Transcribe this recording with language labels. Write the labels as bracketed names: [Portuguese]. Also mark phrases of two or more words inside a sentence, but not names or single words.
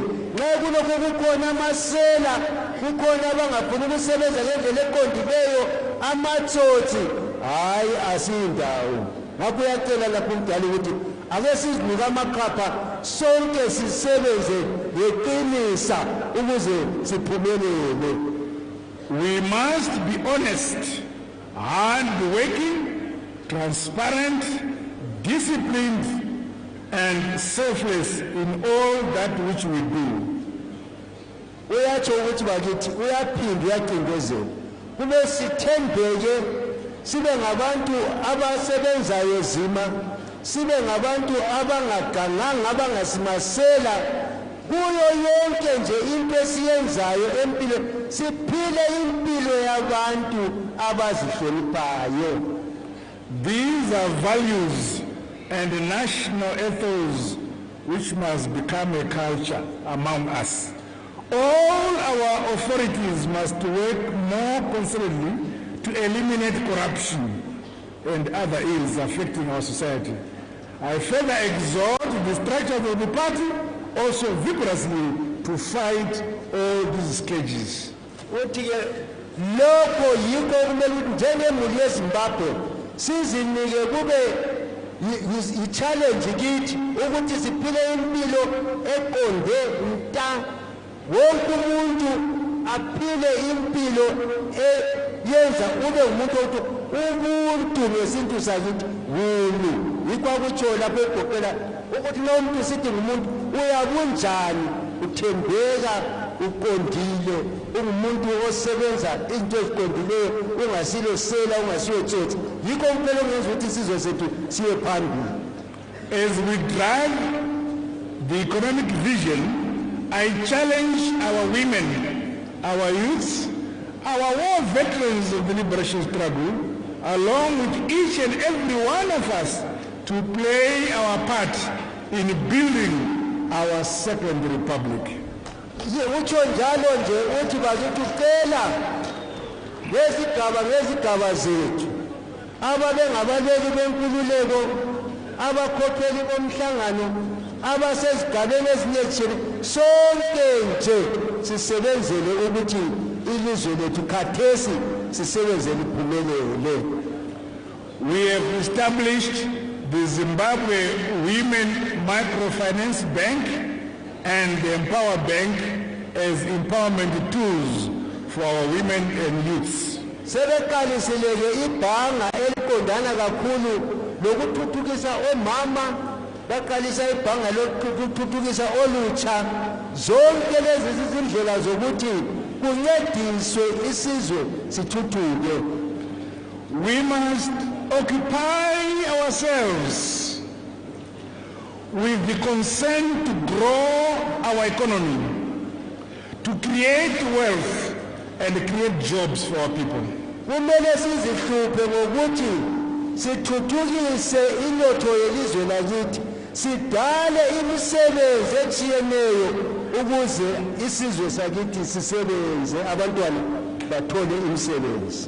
[North Ndebele] Nxa kulokhu kukhona amasela, kukhona abangafuni ukusebenza ngendlela eqondileyo, amatsotsi, hayi asindawo. Ngakho uyacela lapho umdala ukuthi ake sizinike amaqapha sonke sisebenze ngeqinisa ukuze siphumelele. [English] We must be honest, hard-working, transparent, disciplined, and selfless in all that which we do. [North Ndebele] Uyatsho ukuthi bakithi uyaphinda uyacindezela kube sithembeke, sibe ngabantu abasebenzayo zima, sibe ngabantu abangaganganga, abangasimasela kuyo yonke nje into esiyenzayo empilo, siphile impilo yabantu abazihloniphayo. [English] These are values and national ethos which must become a culture among us. All our authorities must work more concertedly to eliminate corruption and other ills affecting our society. I further exhort the structures of the party also vigorously to fight all these scourges. [North Ndebele] Uthi-ke lokho yikho kumele ukuthi njengemuli yeZimbabwe sizinike kube i-challenge kithi ukuthi siphile impilo eqonde nta, wonke umuntu aphile impilo yenza ube umuntu othi ubuntu ngesintu sakithi wulu. Yikho akutsho lapho egoqela ukuthi lo muntu sithi ngumuntu uyabunjani, uthembeka, uqondile, ungumuntu osebenza izinto eziqondileyo, ungasilo sela, ungasiyo tsotsi. Yikho kuphela ongenza ukuthi isizwe sethu siye phambili. [English] As we drive the economic vision, I challenge our women, our youths, our war veterans of the liberation struggle, along with each and every one of us, to play our part in building our second republic. [North Ndebele] Utsho njalo nje uthi bakithi ucela ngezigaba zethu ababengabaleki benkululeko, abakhokheli bomhlangano, abasezigabeni ezinyethile, sonke nje sisebenzele ukuthi ilizwe lethu khathesi sisebenzele iphumelele. [English] We have established the Zimbabwe Women Microfinance Bank and the Empower Bank as empowerment tools for our women and youths. [North Ndebele] Sebeqalisileke ibhanga eliqondana kakhulu lokuthuthukisa omama, baqalisa ibhanga lokuthuthukisa olutsha. Zonke lezi izindlela zokuthi kuncediswe isizwe sithuthuke. [English] We must occupy ourselves with the concern to grow our economy, to create wealth and create jobs for our people. [North Ndebele] Kumele sizihluphe ngokuthi sithuthukise inotho yelizwe lakithi, sidale imisebenzi etshiyeneyo ukuze isizwe sakithi sisebenze, abantwana bathole imisebenzi.